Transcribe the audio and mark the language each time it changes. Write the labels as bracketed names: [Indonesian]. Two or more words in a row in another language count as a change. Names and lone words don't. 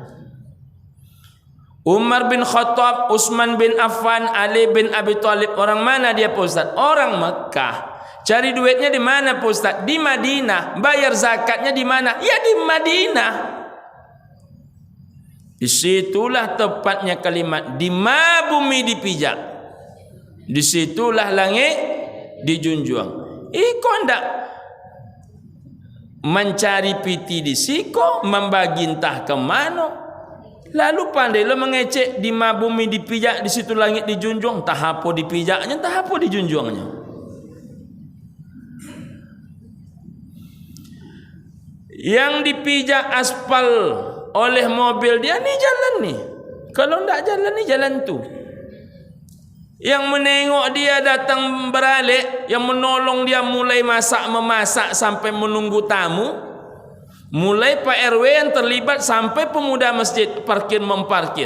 [Indonesian] Umar bin Khattab, Utsman bin Affan, Ali bin Abi Thalib, orang mana dia Pak Ustaz? Orang Mekah. Cari duitnya di mana Pak Ustaz? Di Madinah. Bayar zakatnya di mana? Ya di Madinah. Disitulah tepatnya kalimat, di ma bumi dipijak, disitulah langit dijunjung. [Minangkabau] Kau ndak mencari piti di siko, membagi entah ke mana. Lalu pandai lo mengecek, di ma bumi dipijak, di situ langit dijunjung. [Indonesian] Tak apa dipijaknya, tak apa dijunjungnya. Yang dipijak aspal oleh mobil dia, nih jalan nih, Kalau tak jalan ni jalan tu. Yang menengok dia datang beralik, yang menolong dia mulai memasak sampai menunggu tamu, mulai Pak RW yang terlibat sampai pemuda masjid memparkir.